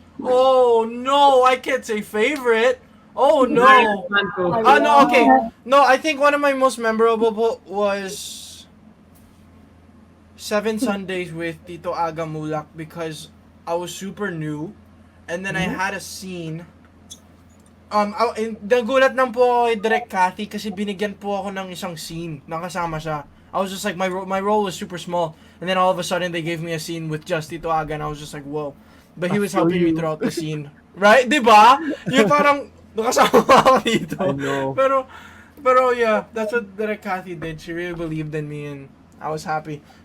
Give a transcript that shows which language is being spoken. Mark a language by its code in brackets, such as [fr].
[en] Oh, no, I can't say favorite. Oh, no. Espanto. No, okay. No, I think one of my most memorable was 7 Sundays with Tito Aga Mulak because I was super new and then I had a scene. [tl] Nagulat lang po ako kay Direk Cathy kasi binigyan po ako ng isang scene. Nakasama siya. [en] I was just like, my role was super small. And then all of a sudden, they gave me a scene with just Tito Aga and I was just like, whoa. But he was helping me throughout the scene. [tl] Right? Diba? Yung parang, nakasama ako dito. [en] I know. Pero yeah, that's what Direk Cathy did. She really believed in me and I was happy.